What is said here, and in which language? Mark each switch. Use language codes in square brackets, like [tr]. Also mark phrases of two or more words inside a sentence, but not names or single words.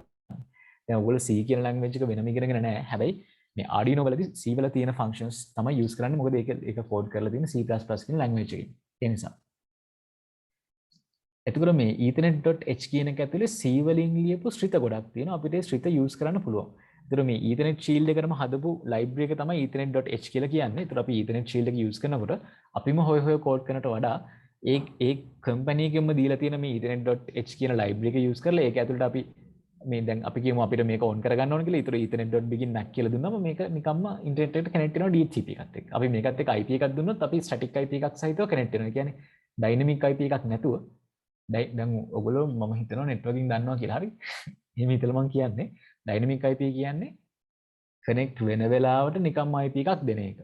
[si] දැන් ඔයගොල්ලෝ C කියන language එක වෙනම ඉගෙනගෙන නැහැ. හැබැයි මේ Arduino වලදී C වල තියෙන functions තමයි use කරන්නේ. මොකද ඒක code කරලා තියෙන C++ කියන language එකකින්. ඒ නිසා. එතකොට මේ ethernet.h කියන එක ඇතුලේ C වලින් ලියපු ශ්‍රිත ගොඩක් තියෙනවා. අපිට ඒ ශ්‍රිත use කරන්න පුළුවන්. ඒතර මේ [en] ethernet shield [si] එකටම හදපු library එක තමයි ethernet.h කියලා කියන්නේ. ඒතර අපි [en] ethernet shield [si] එක use කරනකොට අපිම හොය code කරනට වඩා ඒ company එකෙන්ම දීලා තියෙන මේ ethernet.h කියන library එක use කරලා ඒක ඇතුළට අපි මේ දැන් අපි කියමු අපිට මේක on කරගන්න ඕන කියලා. ඒතර [en] ethernet.begin mac [si] කියලා දුන්නම මේක නිකම්ම internet එකට connect වෙනවා DHCP එකත් එක්ක. අපි මේකත් එක්ක IP එකක් දුන්නොත් අපි [en] static IP [si] එකක් සහිතව connect වෙනවා. ඒ කියන්නේ [en] dynamic IP [si] එකක් නැතුව දැන් ඔයගොල්ලෝ මම හිතනවා networking දන්නවා කියලා. හරි. එහෙම හිතලා මම කියන්නේ [en] dynamic IP [si] කියන්නේ කනෙක්ට් වෙන වෙලාවට නිකම්ම IP එකක් දෙන එක.